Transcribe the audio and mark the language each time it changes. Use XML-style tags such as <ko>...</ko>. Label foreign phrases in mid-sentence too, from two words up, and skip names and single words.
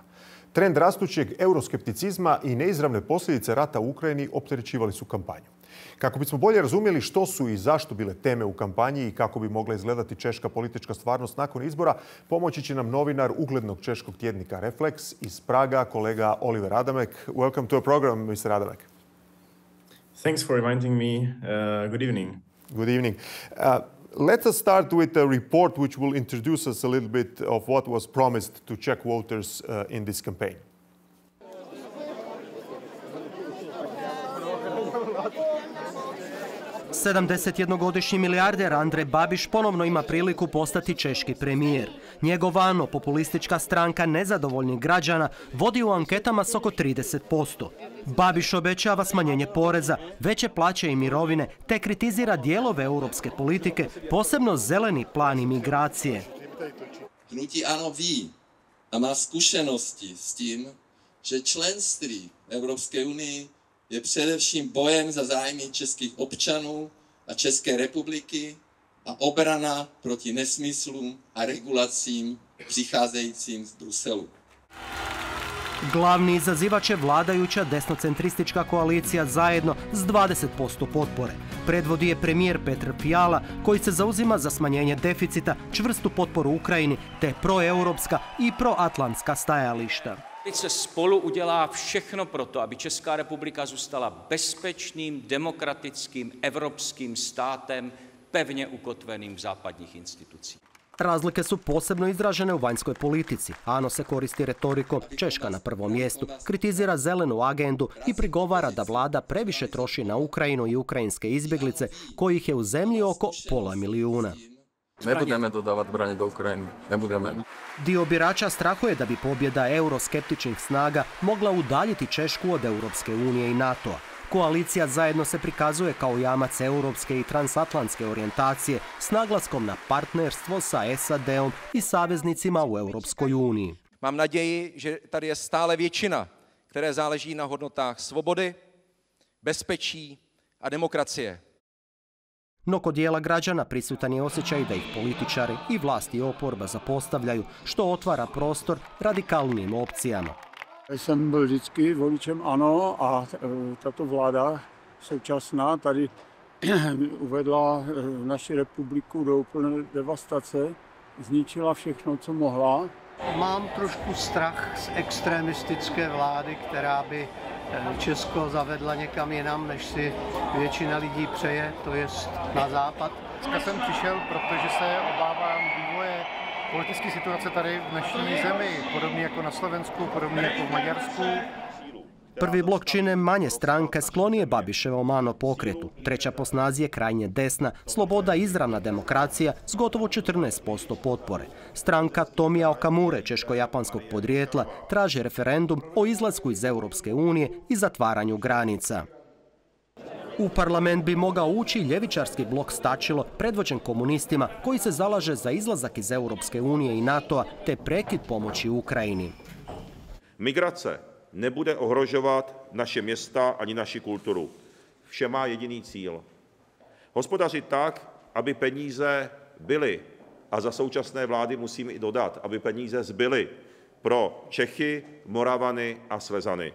<hr>Trend rastućeg euroskepticizma i neizravne posljedice rata u Ukrajini opterećivali su kampanju. Kako bismo bolje razumjeli što su i zašto bile teme u kampanji i kako bi mogla izgledati češka politička stvarnost nakon izbora, pomoći će nam novinar uglednog češkog tjednika Refleks iz Praga, kolega Oliver Adamek.</hr> <en>Welcome to our program, Mr. Adamek. Thanks for inviting me. Good evening. Good evening. Let us start with a report which will introduce us a little bit of what was promised to Czech voters in this campaign.</en> <hr>Sedamdesetjednogodišnji milijarder Andrej Babiš ponovno ima priliku postati češki premijer. Njegova populistička stranka nezadovoljnih građana vodi u anketama s oko 30%. Babiš obećava smanjenje poreza, veće plaće i mirovine, te kritizira dijelove europske politike, posebno zeleni plan imigracije.</hr> <cs>Hnutí ANO ví a má zkušenosti s tím, že členství Evropské unii je především bojem za zájmy českých občanů a České republiky a obrana proti nesmyslům a regulacím přicházejícím z Bruselu.</cs> <hr>Glavni izazivač je vladajuća desnocentristička koalicija Zajedno s 20% potpore. Predvodi je premijer Petr Fiala, koji se zauzima za smanjenje deficita, čvrstu potporu Ukrajini te proeuropska i proatlantska stajališta.</hr> <cs>Se spolu udělá všechno proto, aby Česká republika zůstala bezpečným, demokratickým, evropským státem, pevně ukotveným v západních institucích.</cs> <hr>Razlike su posebno izražene u vanjskoj politici. ANO se koristi retorikom Češka na prvom mjestu, kritizira zelenu agendu i prigovara da vlada previše troši na Ukrajinu i ukrajinske izbjeglice, kojih je u zemlji oko 500 000.</hr> <cs>Ne budeme dodavati branje do Ukrajine, ne budeme.</cs> <hr>Dio birača strahuje da bi pobjeda euroskeptičnih snaga mogla udaljiti Češku od Europske unije i NATO-a. Koalicija Zajedno se prikazuje kao jamac europske i transatlantske orijentacije s naglaskom na partnerstvo sa SAD-om i saveznicima u Europskoj uniji.</hr> <cs>Mám naději, že tady je stále většina, které záleží na hodnotách svobody, bezpečí a demokracie.</cs> <hr>No kod dijela građana prisutan je osjećaj da ih političari i vlasti i oporba zapostavljaju, što otvara prostor radikalnijim opcijama.</hr> <cs>Jsem byl vždycky voličem ANO a tato vláda současná tady uvedla naši republiku do úplné devastace, zničila všechno, co mohla. Mám trošku strach z extremistické vlády, která by Česko zavedla někam jinam, než si většina lidí přeje, to jest na západ. Dneska jsem přišel, protože se obávám vývoje politické situace tady v naší zemi, podobně jako na Slovensku, podobně jako v Maďarsku.</cs> <hr>Prvi blok čine manje stranke sklonije Babiševom ANO pokretu. Treća po snazi je krajnje desna, Sloboda i izravna demokracija s gotovo 14% potpore. Stranka Tomija Okamure, češko-japanskog podrijetla, traži referendum o izlasku iz Europske unije i zatvaranju granica. U parlament bi mogao ući ljevičarski blok Stačilo, predvođen komunistima, koji se zalaže za izlazak iz Europske unije i NATO-a te prekid pomoći Ukrajini.</hr> <cs>Migrace nebude ohrožovat naše města ani naši kulturu. Vše má jediný cíl. Hospodařit tak, aby peníze byly, a za současné vlády musím i dodat, aby peníze zbyly pro Čechy, Moravany a Slezany.</cs>